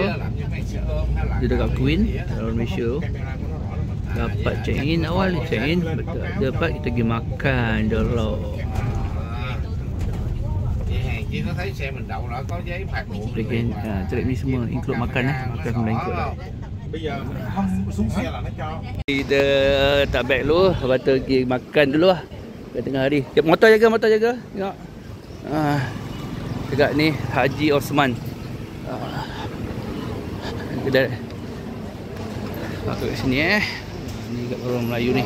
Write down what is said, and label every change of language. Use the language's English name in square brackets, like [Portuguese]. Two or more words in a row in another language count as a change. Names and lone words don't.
[Malay] Dia dekat Queen dalam Malaysia. Dapat [English] check in [Malay] awal, [English] check in [Malay] dapat kita pergi makan dulu. [Vietnamese] chị nó thấy xe mình đậu nó có giấy phạt nguội. [Malay] Trip ni semua include makan makan semua include lah. [Vietnamese] Bây giờ không xuống xe là nó cho. [Malay] Kita tak baik dulu, lepas tu pergi makan dulu lah kat tengah hari. Motor jaga. Tengok. Dekat ni Haji Osman. Kedai. Kat sini Ni kat orang Melayu ni.